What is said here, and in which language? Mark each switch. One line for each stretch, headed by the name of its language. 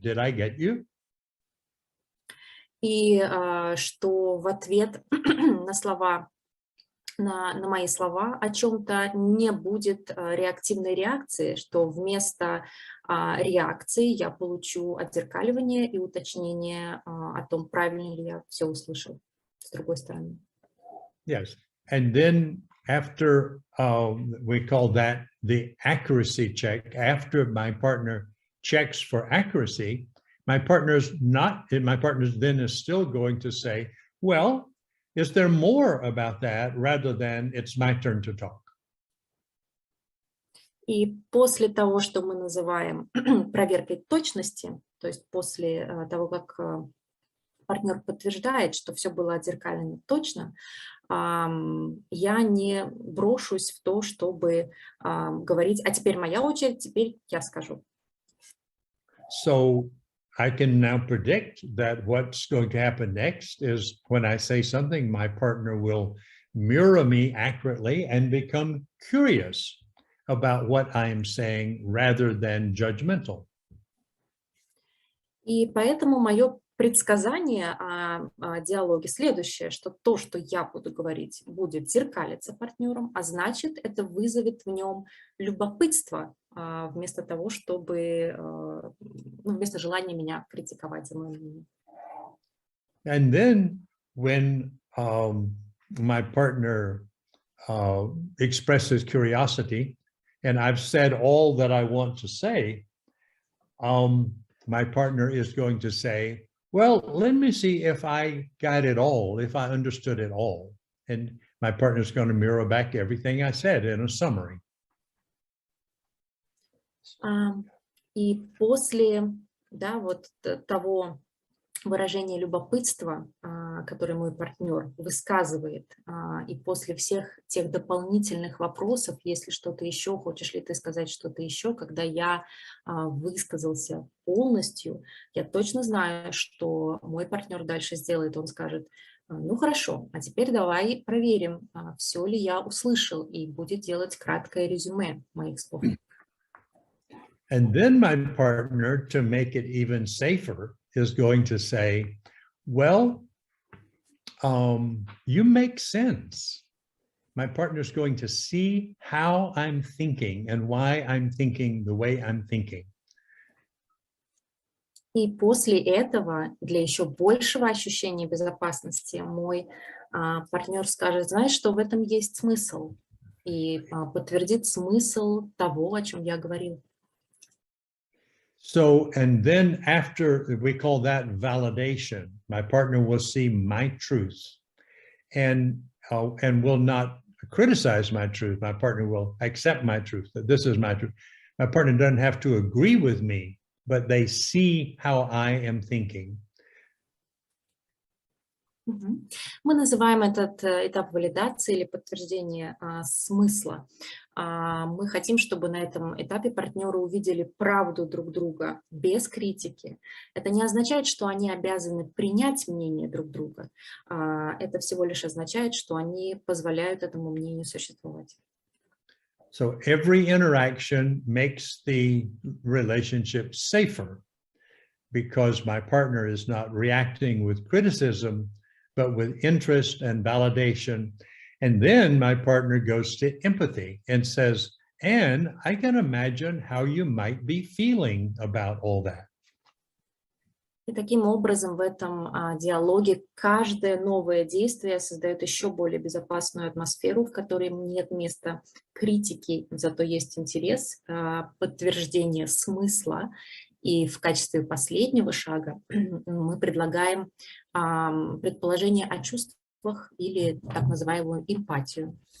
English: Did I get you?
Russian: И что в ответ на слова, на мои слова о чем-то не будет реактивной реакции, что вместо реакции я получу отзеркаливание и уточнение о том, правильно ли я все услышал с другой стороны.
English: Yes, and then after we call that the accuracy check, after my partner checks for accuracy, my partner's then is still going to say, well, is there more about that rather than it's my turn to talk?
Russian: И после того, что мы называем проверкой точности, то есть после того, как партнер подтверждает, что все было отзеркалено точно, я не брошусь в то, чтобы говорить, а теперь моя очередь, теперь я скажу.
English: So I can now predict that what's going to happen next is when I say something, my partner will mirror me accurately and become curious about what I am saying rather than judgmental.
Russian: И поэтому мое предсказание о диалоге следующее, что то, что я буду говорить, будет зеркалиться партнером, а значит, это вызовет в нем любопытство вместо того, чтобы, вместо желания меня критиковать за мое мнение.
English: And then when my partner expresses curiosity, and I've said all that I want to say, my partner is going to say, well, let me see if I got it all, if I understood it all. And my partner is going to mirror back everything I said in a summary.
Russian: И после того выражения любопытства, которое мой партнер высказывает, и после всех тех дополнительных вопросов, если что-то еще, хочешь ли ты сказать что-то еще, когда я высказался полностью, я точно знаю, что мой партнер дальше сделает, он скажет, ну хорошо, а теперь давай проверим, все ли я услышал, и будет делать краткое резюме моих слов.
English: And then my partner, to make it even safer, is going to say, well, you make sense. My partner is going to see how I'm thinking and why I'm thinking the way I'm thinking.
Russian: И после этого, для еще большего ощущения безопасности, мой партнер скажет, знаешь, что в этом есть смысл, и подтвердит смысл того, о чем я говорил.
English: So, and then after, we call that validation, my partner will see my truth and will not criticize my truth. My partner will accept my truth, that this is my truth. My partner doesn't have to agree with me, but they see how I am thinking.
Russian: Мы называем этот этап валидации или подтверждения смысла. Мы хотим, чтобы на этом этапе партнеры увидели правду друг друга без критики. Это не означает, что они обязаны принять мнение друг друга. Это всего лишь означает, что они позволяют этому мнению существовать.
English: So every interaction makes the relationship safer because my partner is not reacting with criticism, but with interest and validation. And then my partner goes to empathy and says, and I can imagine how you might be feeling about all that.
Russian: И таким образом в этом диалоге каждое новое действие создает еще более безопасную атмосферу, в которой нет места критики, зато есть интерес, подтверждение смысла. И в качестве последнего шага мы предлагаем предположение о чувствах или так называемую эмпатию.